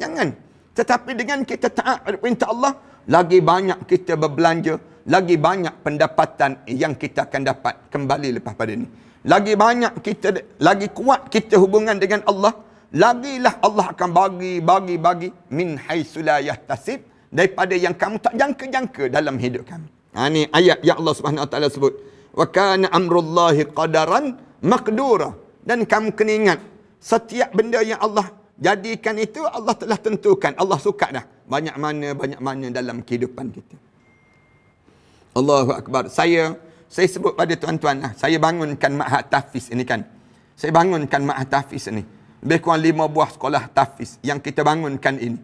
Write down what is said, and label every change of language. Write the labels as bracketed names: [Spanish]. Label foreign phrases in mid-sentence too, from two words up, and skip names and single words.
[Malay] Jangan. Tetapi dengan kita taat pada perintah Allah, lagi banyak kita berbelanja, lagi banyak pendapatan yang kita akan dapat kembali lepas pada ni. Lagi banyak kita, lagi kuat kita hubungan dengan Allah, lagilah Allah akan bagi [Arabic] min haitsu la yahtasib, [Malay] daripada yang kamu tak jangka-jangka dalam hidup kamu. Ini ayat yang Allah [Arabic] Subhanahu Wa Taala [Malay] sebut, [Arabic] wa kana amrullahi qadaran maqdura. [Malay] Dan kamu kena ingat, setiap benda yang Allah jadikan itu Allah telah tentukan. Allah suka dah banyak mana dalam kehidupan kita. [Arabic] Allahu Akbar. [Malay] Saya sebut pada tuan-tuan lah, saya bangunkan Ma'had Tahfiz ini kan. Saya bangunkan Ma'had Tahfiz ini. Lebih kurang 5 buah sekolah tahfiz yang kita bangunkan ini.